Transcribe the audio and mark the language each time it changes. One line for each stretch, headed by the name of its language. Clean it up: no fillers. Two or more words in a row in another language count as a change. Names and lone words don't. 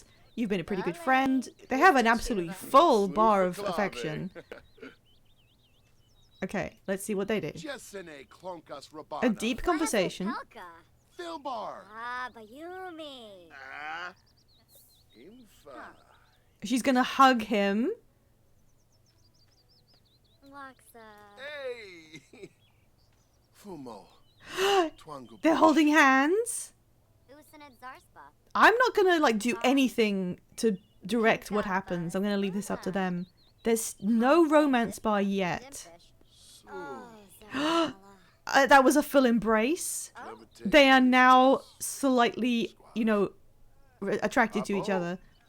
English: You've been a pretty good friend. They have an absolutely full bar of affection. Okay, let's see what they do. A deep conversation. Philbar. Bayumi. She's gonna hug him. Laksa. Hey. Fumo. Twango. They're holding hands. Usanet Zarspa. I'm not gonna like do anything to direct what happens. I'm gonna leave this up to them. There's no romance bar yet. Dimpish. Oh, Zarala. That was a full embrace. They are now slightly, you know, attracted to each other.